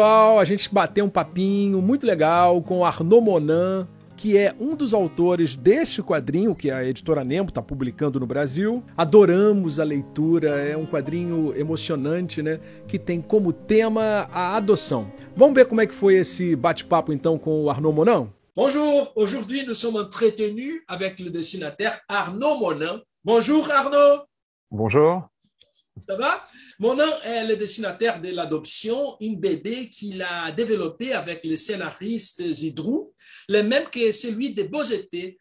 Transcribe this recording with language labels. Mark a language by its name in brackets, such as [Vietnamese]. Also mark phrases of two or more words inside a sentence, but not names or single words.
[Portuguese] A gente bateu um papinho muito legal com Arnaud Monan, que é um dos autores deste quadrinho que a editora Nemo está publicando no Brasil. Adoramos a leitura, é um quadrinho emocionante, né? Que tem como tema a adoção. Vamos ver como é que foi esse bate-papo então com o Arnaud Monan? [French] Bonjour, aujourd'hui nous sommes entretenus avec le dessinateur Arnaud Monan. Bonjour Arnaud. Bonjour. Ça va? Monan est le dessinateur de l'adoption, une BD qu'il a développée avec le scénariste Zidrou, le même que celui de Beaux Étés.